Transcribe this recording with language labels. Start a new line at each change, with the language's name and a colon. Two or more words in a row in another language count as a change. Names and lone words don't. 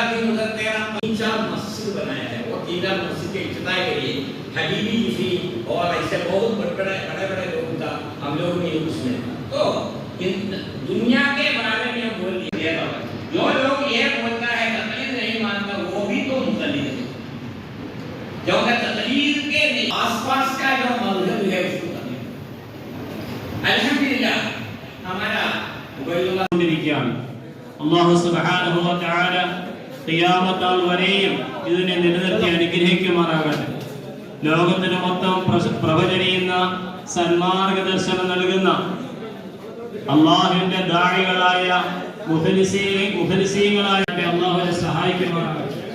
Urdu: دن ادھر 13 مسجد بنایا ہے وہ 3 مسجد کے افتتاح کے لیے حبیبی جی اور ایسے بہت بڑے لوگ تھا ہم لوگ نے اس میں تو دنیا کے بارے میں بول دیا جو لوگ یہ بولتا ہے تقلید نہیں مانتا وہ بھی تو مقلد ہے جو تقلید کے آس پاس کا جو مذہب ہے اس کو تقلید الحمدللہ ہمارا
Arabic: الله سبحانه وتعالى
Malayalam: ഖിയാമത്ത് വരെയും ഇതിനെ നിലനിർത്തി അനുഗ്രഹിക്കുമാറാകട്ടെ. ലോകത്തിന് മൊത്തം പ്രവചനിക്കുന്ന സന്മാർഗദർശനം നൽകുന്ന അല്ലാഹുവിന്റെ ദാഇകളായ മുഖലിസീങ്ങളായ അല്ലാഹുവിനെ സഹായിക്കുമാറാകട്ടെ.